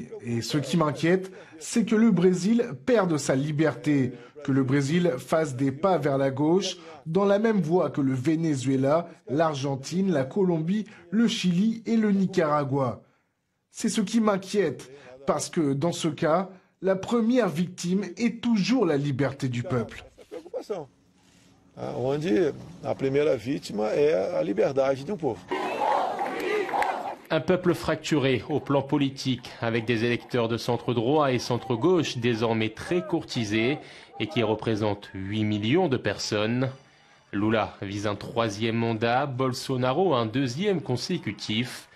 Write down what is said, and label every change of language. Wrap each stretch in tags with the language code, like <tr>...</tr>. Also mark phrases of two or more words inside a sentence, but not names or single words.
<fr>Et ce qui m'inquiète, c'est que le Brésil perde sa liberté, que le Brésil fasse des pas vers la gauche, dans la même voie que le Venezuela, l'Argentine, la Colombie, le Chili et le Nicaragua. C'est ce qui m'inquiète, parce que dans ce cas, la première victime est toujours la liberté du peuple.</fr> <pt>Onde a primeira vítima é a liberdade do povo.</pt> <fr>Un peuple fracturé au plan politique, avec des électeurs de centre-droit et centre-gauche désormais très courtisés et qui représentent 8 millions de personnes. Lula vise un 3e mandat, Bolsonaro un 2e consécutif.</fr>